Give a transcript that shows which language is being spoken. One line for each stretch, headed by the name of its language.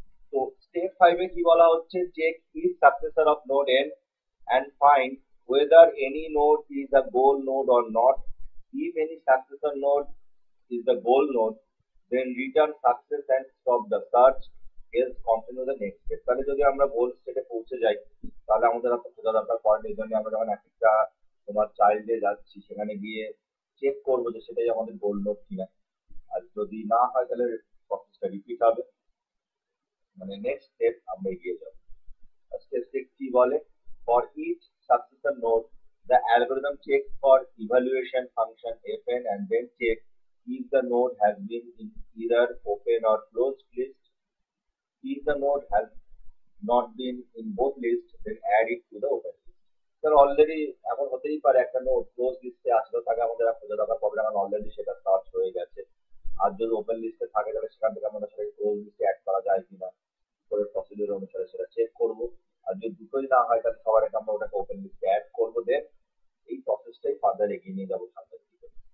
Bangla: তো স্টেপ 5 এ কি বলা হচ্ছে,
English: Check is successor of node n and find whether any node is a goal node or not. If any successor node is the goal node, then return success and stop the search, else continue the next step.
Bangla: তাহলে যদি আমরা গোল স্টেটে পৌঁছে যাই তাহলে আমাদের আর খোঁজা দরকার পড়ে না। এই জন্য আমরা যখন একটা তোমার চাইল্ডে যাচ্ছি সেখানে গিয়ে চেক করবো যে সেটাই আমাদের গোল নোড কিনা, আর যদি না হয় তাহলে প্রসেসটা রিপিট হবে, মানে নেক্সট স্টেপ আমরা এগিয়ে যাবো। স্টেপ 6 কি বলে,
English: for each successor node the algorithm checks for evaluation function fn and then check if the node has been in either open or closed list. If the node has not been in both lists, then add it to the open list.
Bangla: তাহলে already এমন হতেই পারে একটা node close লিস্টে আসলে থাকে, আমাদের আর খোঁজা দরকার পড়বে না, কারণ অলরেডি সেটা সার্চ হয়ে গেছে। আর যদি ওপেন লিস্টে থাকে তাহলে সেখান থেকে আমরা সেটাকে ক্লোজ লিস্টে অ্যাড করা যায় কিনা করে প্রসিডিউর অনুসারে সেটা চেক করব। আর যদি দুটোই না হয় তাহলে সবার আগে আমরা ওটাকে ওপেন লিস্টে অ্যাড করবো, দেন এই প্রসেসটাই ফার্দার এগিয়ে নিয়ে যাবো সামনের দিকে।